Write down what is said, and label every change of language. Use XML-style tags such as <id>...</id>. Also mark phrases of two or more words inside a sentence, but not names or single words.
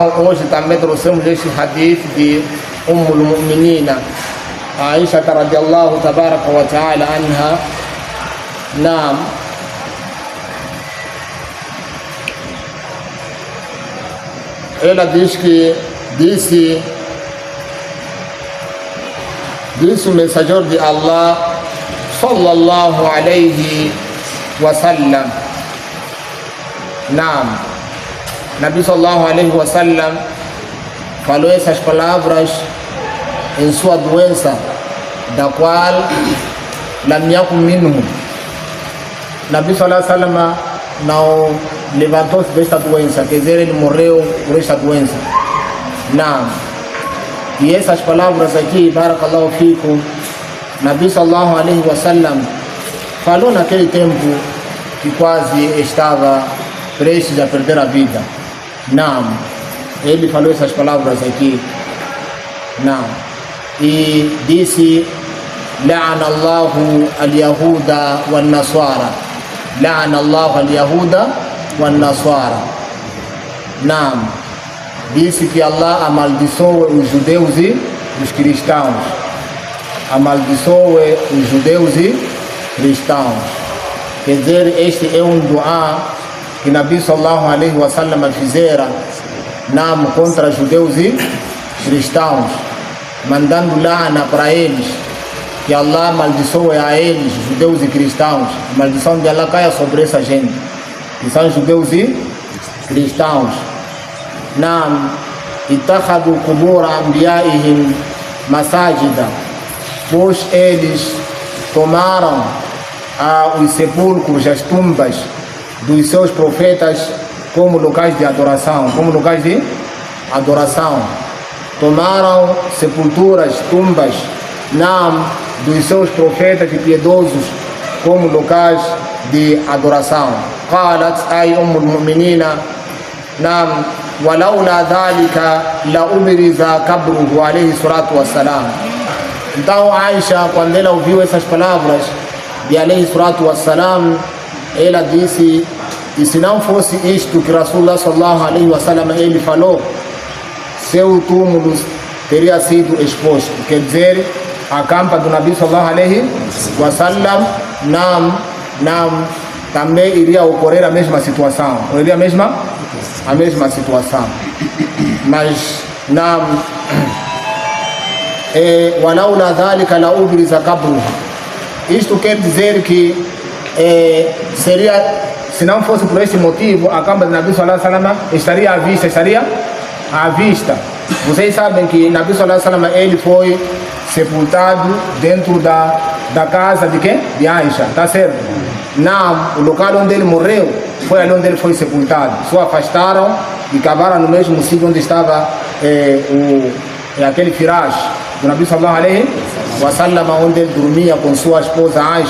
<pt>Hoje também trouxemos este hadith de Al-Mu'minina Aisha</pt> <ar>رضي الله تبارك وتعالى عنها.</ar> <pt>Naam, ela diz que disse o mensageiro de Allah</pt> <ar>صلى الله عليه وسلم.</ar> <pt>Naam,</pt> <ar>نبي صلى الله عليه وسلم</ar> <pt>falou essas palavras em sua doença, da qual</pt> <ar>لم يكن منه. نبي صلى الله عليه وسلم</ar> <pt>não levantou-se desta doença, quer dizer, ele morreu por esta doença. Naam, e essas palavras aqui,</pt> <ar>بارك الله فيكم، نبي صلى الله عليه وسلم</ar> <pt>falou naquele tempo que quase estava prestes a perder a vida. Naam, ele falou essas palavras aqui. Naam, e disse:</pt> <ar>لعن الله اليهود والنصارى، لعن الله اليهود والنصارى.</ar> <pt>Naam, disse que Allah amaldiçoe os judeus e os cristãos, amaldiçoe os judeus e cristãos. Quer dizer, este é um dua que</pt> <ar>نبي صلى الله عليه وسلم</ar> <pt>fizera, naam, contra judeus e cristãos, mandando la'ana para eles, que Allah amaldiçoe a eles, judeus e cristãos, a maldição de Allah caia sobre essa gente, que são judeus e cristãos.</pt> <ar>نعم، اتخذوا قبور أنبيائهم مساجد,</ar> <pt>pois eles tomaram os sepulcros, as tumbas dos seus profetas como locais de adoração, como locais de adoração. Tomaram sepulturas, tumbas, naam, dos seus profetas e piedosos como locais de adoração.</pt> <ar>قالت أي أم المؤمنين، نعم، ولولا ذلك لأبرز قبره عليه الصلاة والسلام.</ar> <pt>Então Aisha, quando ela ouviu essas palavras de</pt> <ar>عليه الصلاة والسلام,</ar> <pt>ela disse: e se não fosse isto que</pt> <ar>رسول الله صلى الله عليه وسلم</ar> <pt>ele falou, seu túmulo teria sido exposto. Quer dizer, a campa do</pt> <ar>نبي صلى الله عليه وسلم,</ar> <pt>naam, também iria ocorrer a mesma situação, ocorreria a mesma situação.</pt> <ar>Mas نعم، ولولا ذلك لأبرز قبرها,</ar> <pt>isto quer dizer que seria, se não fosse por este motivo, a campa de</pt> <ar>نبي صلى الله عليه وسلم</ar> <pt>estaria à vista. Vocês sabem que</pt> <ar>نبي صلى الله عليه وسلم</ar> <pt>ele foi sepultado dentro da casa de quem? De Aisha, tá certo? Não, o local onde ele morreu foi ali onde ele foi sepultado. Só afastaram e cavaram no mesmo sítio onde estava aquele firash do</pt> <ar>نبي صلى الله عليه وسلم,</ar> <pt>onde ele dormia com sua esposa Aisha.</pt>